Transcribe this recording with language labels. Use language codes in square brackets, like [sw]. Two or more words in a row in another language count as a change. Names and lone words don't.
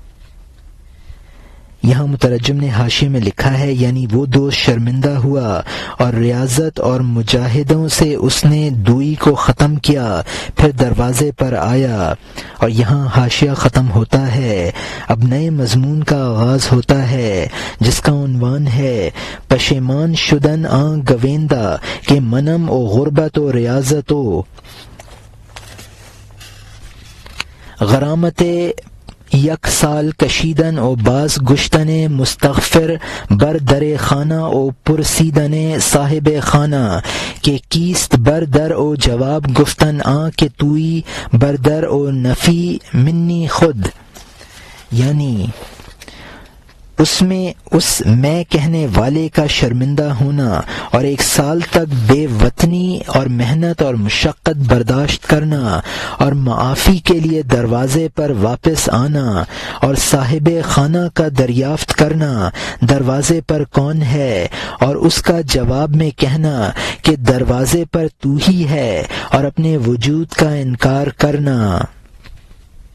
[ur] یہاں مترجم نے حاشیے میں لکھا ہے یعنی وہ دوست شرمندہ ہوا اور ریاضت اور مجاہدوں سے اس نے دوئی کو ختم کیا، پھر دروازے پر آیا۔ اور یہاں حاشیہ ختم ہوتا ہے۔ اب نئے مضمون کا آغاز ہوتا ہے جس کا عنوان ہے [fa] پشیمان شدن آن گویندا کہ منم و غربت و ریاضت و غرامت یک سال کشیدن و باز گشتن مستغفر بر در خانہ و پرسیدن صاحب خانہ کہ کیست بر در و جواب گفتن آ کہ توئی بر در و نفی منی خود، یعنی [ur] اس میں کہنے والے کا شرمندہ ہونا اور ایک سال تک بے وطنی اور محنت اور مشقت برداشت کرنا اور معافی کے لیے دروازے پر واپس آنا اور صاحب خانہ کا دریافت کرنا دروازے پر کون ہے اور اس کا جواب میں کہنا کہ دروازے پر تو ہی ہے اور اپنے وجود کا انکار کرنا۔